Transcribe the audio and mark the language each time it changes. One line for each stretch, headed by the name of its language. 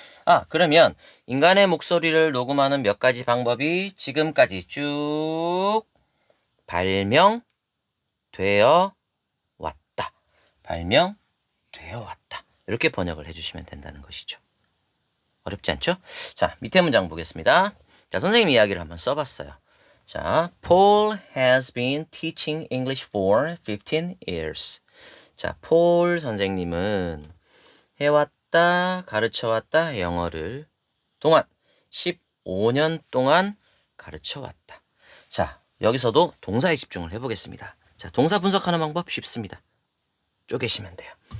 Korean: 아, 그러면 인간의 목소리를 녹음하는 몇 가지 방법이 지금까지 쭉 발명되어 왔다. 발명되어 왔다. 이렇게 번역을 해주시면 된다는 것이죠. 어렵지 않죠? 자, 밑에 문장 보겠습니다. 자, 선생님 이야기를 한번 써봤어요.
English: 자, Paul has been teaching English for 15 years.
Korean: 자, 폴 선생님은 해왔다, 가르쳐왔다, 영어를 동안 15년 동안 가르쳐왔다. 자, 여기서도 동사에 집중을 해보겠습니다. 자, 동사 분석하는 방법 쉽습니다. 쪼개시면 돼요.